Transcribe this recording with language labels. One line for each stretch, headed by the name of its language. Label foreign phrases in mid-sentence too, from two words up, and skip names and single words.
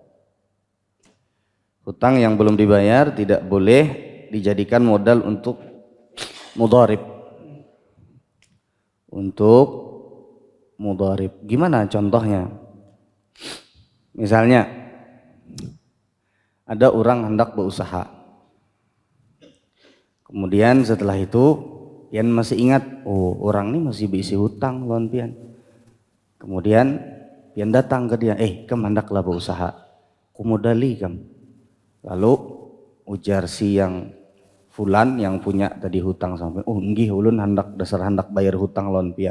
Indonesian: Hutang yang belum dibayar tidak boleh dijadikan modal untuk mudharib. Gimana contohnya? Misalnya ada orang hendak berusaha.
Banjar: Kemudian setelah itu pian masih ingat, orang ini masih bisi hutang lawan pian. Kemudian pian datang ke dia, kam hendaklah berusaha. Kumodali kam. Lalu ujar si yang fulan yang punya tadi hutang sampai, oh nggih ulun hendak dasar hendak bayar hutang lawan pian.